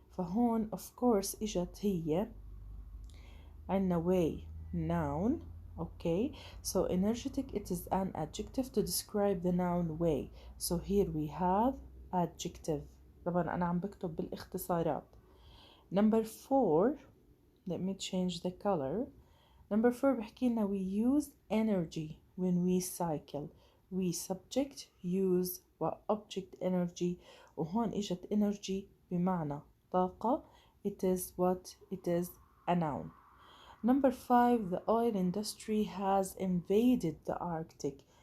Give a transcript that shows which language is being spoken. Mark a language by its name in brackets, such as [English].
[Arabic] فهون [English] of course [Arabic] إجت هي عنا way noun. [English] okay so energetic it is an adjective to describe the noun way. so here we have adjective. [Arabic] طبعا أنا عم بكتب بالاختصارات. [English] number 4 let me change the color. number 4 [Arabic] بحكي لنا [English] we use energy when we cycle. we subject use و object energy، [Arabic] وهون إجت [English] energy [Arabic] بمعنى طاقة. [English] it is what it is a noun. number 5 the oil industry has invaded the Arctic.